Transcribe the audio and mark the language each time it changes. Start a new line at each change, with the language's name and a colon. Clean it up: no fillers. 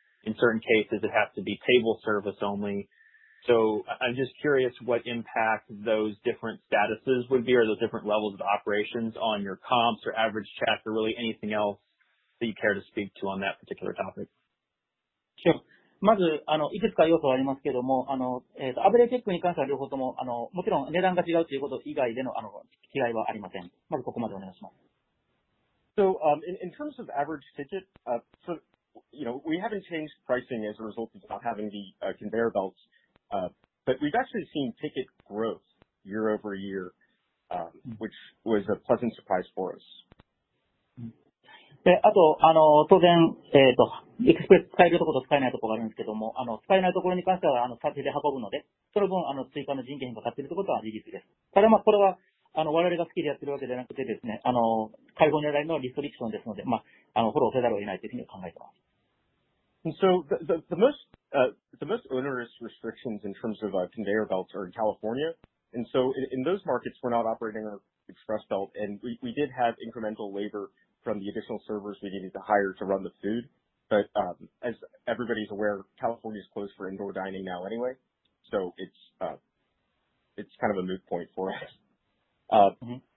English: In certain cases it has to be table service only. So I'm just curious what impact those different statuses would be, or those different levels of operations on your comps or average check, or really anything else that you care to speak to on that particular topic. Sure.
Japanese: まず、いくつか要素はありますけども、アベレージチェックに関しては両方とも、もちろん値段が違うということ以外での、違いはありません。まずここまでお願いします。
English: So, in terms of average ticket, we haven't changed pricing as a result of not having the conveyor belts, but we've actually seen ticket growth year over year, which was a pleasant surprise for us.
Japanese: で、あと、当然、エクスプレス使えるところと使えないところがあるんですけども、使えないところに関しては、手で運ぶので、その分、追加の人件費がかかっているということは事実です。ただ、これは、我々が好きでやってるわけではなくてですね、カリフォルニア大のリストリクションですので、フォローせざるを得ないというふうに考えています。
English: And so the most onerous restrictions in terms of conveyor belts are in California. And so in those markets, we're not operating our express belt, and we did have incremental labor from the additional servers we needed to hire to run the food. But as everybody's aware, California is closed for indoor dining now anyway, so it's kind of a moot point for us.